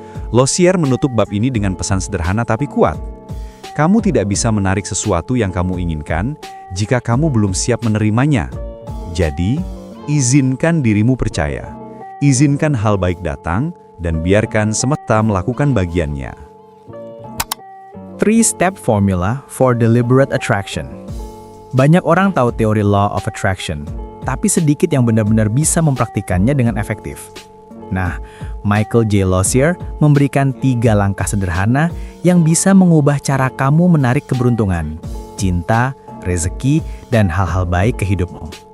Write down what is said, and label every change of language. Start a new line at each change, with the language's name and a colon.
Indonesian: Lozier menutup bab ini dengan pesan sederhana tapi kuat. Kamu tidak bisa menarik sesuatu yang kamu inginkan jika kamu belum siap menerimanya. Jadi, izinkan dirimu percaya. Izinkan hal baik datang dan biarkan semesta melakukan bagiannya.
English: 3-step formula for deliberate attraction.
Indonesian: Banyak orang tahu teori Law of Attraction, tapi sedikit yang benar-benar bisa mempraktikannya dengan efektif. Nah, Michael J. Lozier memberikan 3 langkah sederhana yang bisa mengubah cara kamu menarik keberuntungan, cinta, rezeki, dan hal-hal baik ke hidupmu.